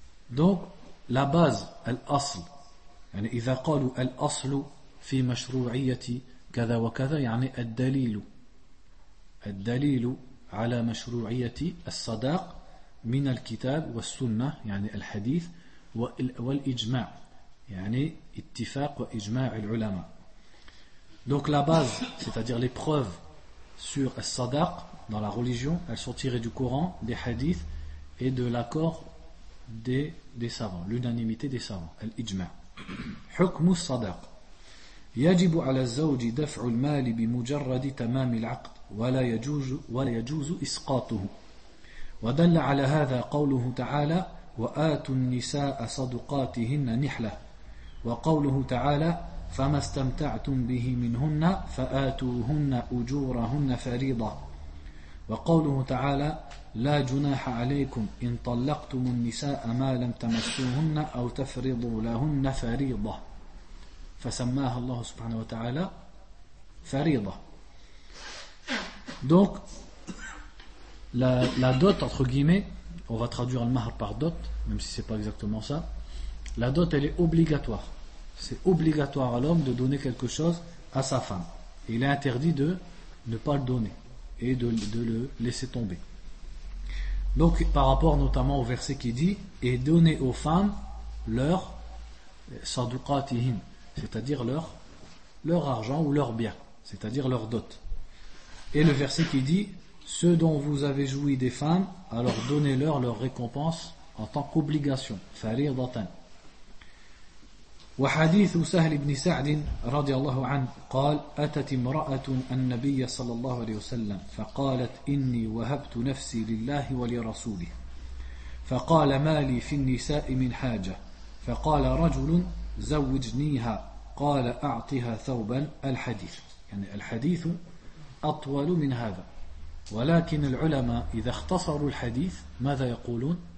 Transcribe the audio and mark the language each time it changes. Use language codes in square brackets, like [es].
[fr] Donc la base, [ar] الأصل, يعني إذا قالوا الأصل في مشروعية كذا وكذا يعني الدليل, الدليل على مشروعية الصداق من الكتاب والسنة يعني الحديث والإجماع يعني اتفاق وإجماع العلماء. [fr] Donc la base, c'est-à-dire les preuves sur الصداق dans la religion, elles sont tirées du Coran, des hadiths et de l'accord des savants, l'unanimité des savants, al-ijma'. [ar] حكم الصداق يجب على الزوج دفع المال بمجرد تمام العقد ولا يجوز إسقاطه. ودل على هذا قوله تعالى وآتوا النساء صدقاتهن نحلة وقوله تعالى فما استمتعتم به منهن فآتوهن أجورهن فريضة وقوله تعالى لا جناح عليكم إن طلقتم النساء ما لم تمسوهن أو تفرضوا لهن فريضة فسماها الله سبحانه وتعالى فريضة. [fr] Donc la dot, entre guillemets, on va traduire le mahr par dot, même si c'est pas exactement ça. La dot, elle est obligatoire. C'est obligatoire à l'homme de donner quelque chose à sa femme. Il est interdit de ne pas le donner et de le laisser tomber. Donc, par rapport notamment au verset qui dit « Et donnez aux femmes leur sadouqatihin » c'est-à-dire leur argent ou leur bien, c'est-à-dire leur dot. Et le verset qui dit « Ceux dont vous avez joui des femmes, alors donnez-leur leur récompense en tant qu'obligation. » Farir datan. [ar] « Wa hadith Usahl ibn Sa'din radiyallahu anhu قال أتت امرأة النبي صلى الله عليه وسلم فقالت إني وهبت نفسي لله ولرسوله فقال ما لي في النساء من حاجة فقال رجل زوجنيها قال أعطها ثوبا الحديث يعني الحديث أطول من هذا ولكن العلماء إذا اختصروا الحديث ماذا يقولون